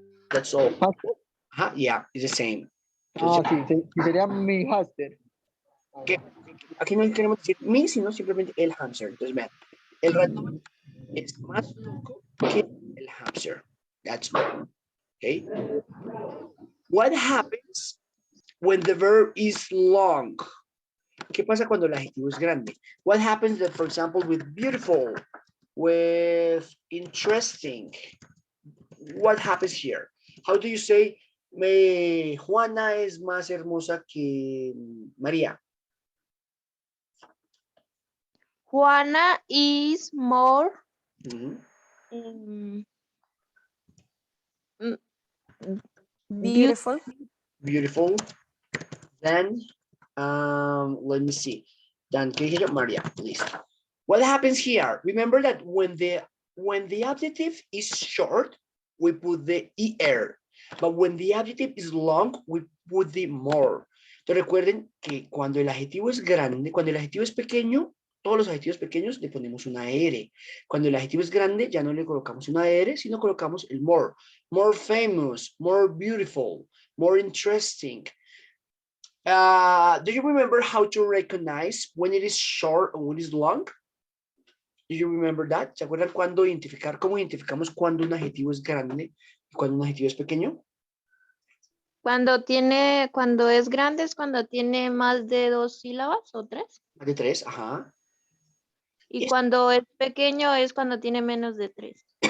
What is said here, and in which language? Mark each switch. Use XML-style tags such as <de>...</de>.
<en>That's all. hamster. Yeah, it's the same. Ah,</en> <es>Entonces, sí, sería mi hamster. ¿qué? Aquí no queremos decir mi, sino simplemente el hamster. Entonces, vean, el ratón es más loco que el hamster.</es> <en>That's all. Okay. What happens when the verb is long?</en> <es>¿Qué pasa cuando el adjetivo es grande?</es> <en>What happens, that, for example, with beautiful, with interesting? What happens here? How do you say,</en> <es>Juana es más hermosa que María?</es> <en>Juana is more Mhm. um, Beautiful. Beautiful. Then, let me see. Then,</en> <es>¿qué dije yo?</es> <en>María, listo. What happens here? Remember that when the adjective is short, we put the er. But when the adjective is long, we put the more.</en> <es>Entonces recuerden que cuando el adjetivo es grande, cuando el adjetivo es pequeño, todos los adjetivos pequeños le ponemos una R. Cuando el adjetivo es grande, ya no le colocamos una R, sino colocamos el more.</es> <en>More famous, more beautiful, more interesting. Do you remember how to recognize when it is short or when it is long? Do you remember that?</en> <es>¿Se acuerdan cuándo identificar, cómo identificamos cuando un adjetivo es grande y cuando un adjetivo es pequeño? cuando es grande es cuando tiene más de 2 sílabas o 3. Más de 3, ajá. Y</es> <en>Yes.</en> <es>cuando es pequeño es cuando tiene menos de 3.</es>